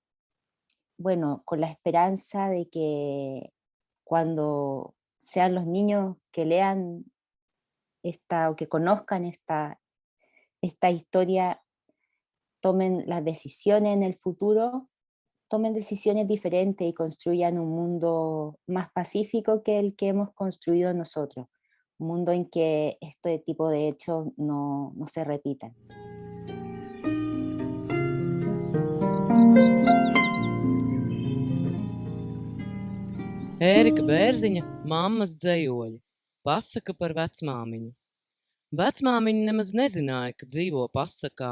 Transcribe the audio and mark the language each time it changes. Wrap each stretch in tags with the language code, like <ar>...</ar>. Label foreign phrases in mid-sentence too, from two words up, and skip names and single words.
<es>Bueno, con la esperanza de que cuando sean los niños que lean o que conozcan esta historia, tomen las decisiones en el futuro, tomen decisiones diferentes y construyan un mundo más pacífico que el que hemos construido nosotros. Un mundo en que este tipo de hechos no se repitan.</es> <lv>Ērika Bērziņa mammas dzejoļi. Pasaka par vecmāmiņu. Vecmāmiņa nemaz nezināja, ka dzīvo pasakā.</lv>